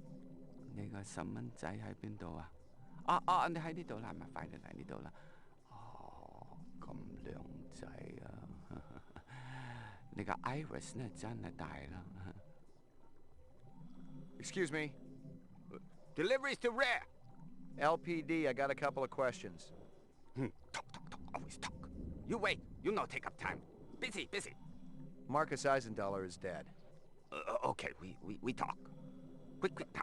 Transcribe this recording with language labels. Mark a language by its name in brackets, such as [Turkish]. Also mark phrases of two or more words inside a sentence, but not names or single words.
[Cantonese] 你個細蚊仔喺邊度啊？你喺呢度啦，咪快啲嚟呢度啦。哦，咁靚仔啊！你個 iris 呢真係大啦。 [English] Excuse me. Deliveries to where? LPD, I got a couple of questions. Talk, always talk. You wait. You no take up time. Busy. Marcus Eisendaler is dead. Okay, we talk. Quick, come.